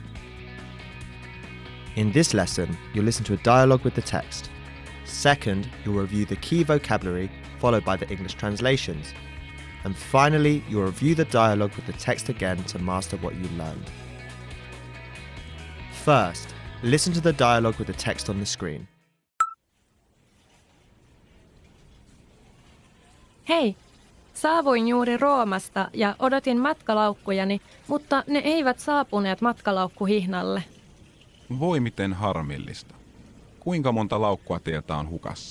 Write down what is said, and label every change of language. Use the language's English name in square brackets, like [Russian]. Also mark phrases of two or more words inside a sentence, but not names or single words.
[English] In this lesson, you'll listen to a dialogue with the text. Second, you'll review the key vocabulary followed by the English translations. And finally, you'll review the dialogue with the text again to master what you learned. First, listen to the dialogue with the text on the screen. [Finnish] Hei, saavuin juuri Roomasta ja odotin matkalaukkujani, mutta ne eivät saapuneet matkalaukkuhihnalle. Voi miten harmillista. Kuinka monta laukkua teiltä on hukassa?